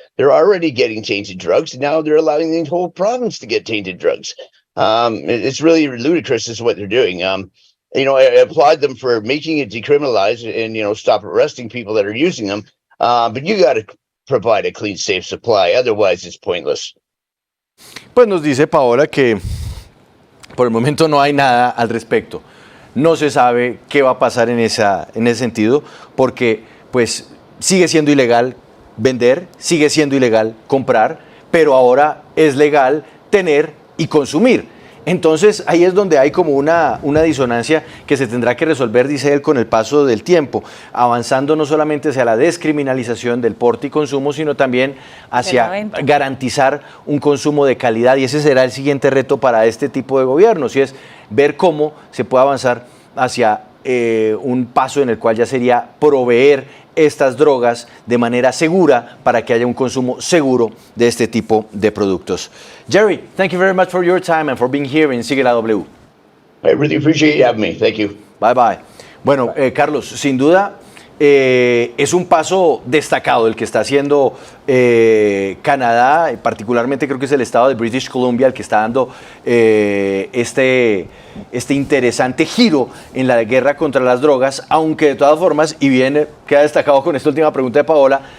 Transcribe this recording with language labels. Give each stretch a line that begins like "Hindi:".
English: They're already getting tainted drugs. And now they're allowing the whole province to get tainted drugs. It's really ludicrous is what they're doing. I applaud them for making it decriminalized and, stop arresting people that are using them. But you got to provide a clean, safe supply. Otherwise, it's pointless.
Spanish: Pues nos dice Paola que por el momento no hay nada al respecto. No se sabe qué va a pasar en ese sentido, porque pues sigue siendo ilegal vender, sigue siendo ilegal comprar, pero ahora es legal tener y consumir. Entonces ahí es donde hay como una disonancia que se tendrá que resolver, dice él, con el paso del tiempo, avanzando no solamente hacia la descriminalización del porte y consumo, sino también hacia garantizar un consumo de calidad, y ese será el siguiente reto para este tipo de gobiernos, y es ver cómo se puede avanzar hacia un paso en el cual ya sería proveer estas drogas de manera segura para que haya un consumo seguro de este tipo de productos.
English: Jerry, thank you very much for your time and for being here in Sigue la W. I really appreciate you having me. Thank you. Bye bye.
Spanish: Bueno, Carlos, sin duda es un paso destacado el que está haciendo Canadá, particularmente creo que es el estado de British Columbia el que está dando este interesante giro en la guerra contra las drogas, aunque de todas formas, y bien queda destacado con esta última pregunta de Paola,